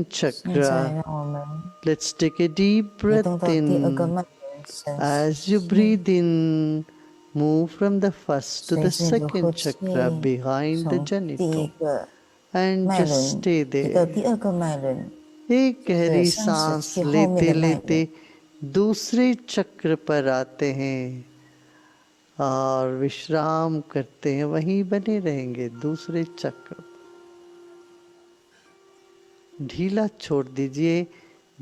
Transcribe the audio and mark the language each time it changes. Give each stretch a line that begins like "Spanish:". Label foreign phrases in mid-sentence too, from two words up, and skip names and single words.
Chinese: 现在
English: chakra.
Chinese: 让我们
English: Let's take a deep
Chinese: 移
English: breath
Chinese: 动到第二个
English: in.
Chinese: 脉轮，深
English: As
Chinese: 吸
English: you
Chinese: 气，
English: breathe in, move from the first to
Chinese: 随
English: the
Chinese: 着你的呼
English: second
Chinese: 气，
English: chakra behind the
Chinese: 从第一
English: genital
Chinese: 个
English: and
Chinese: 脉
English: just
Chinese: 轮
English: stay
Chinese: 移到第
English: there.
Chinese: 二个脉轮，
Hindi: एक गहरी
Chinese: 对上齿
Hindi: सांस
Chinese: 器后面
Hindi: लेते
Chinese: 的脉
Hindi: लेते
Chinese: 轮，
Hindi: दूसरे चक्र पर आते हैं और विश्राम करते हैं. वहीं बने रहेंगे दूसरे चक्र. ढीला छोड़ दीजिए.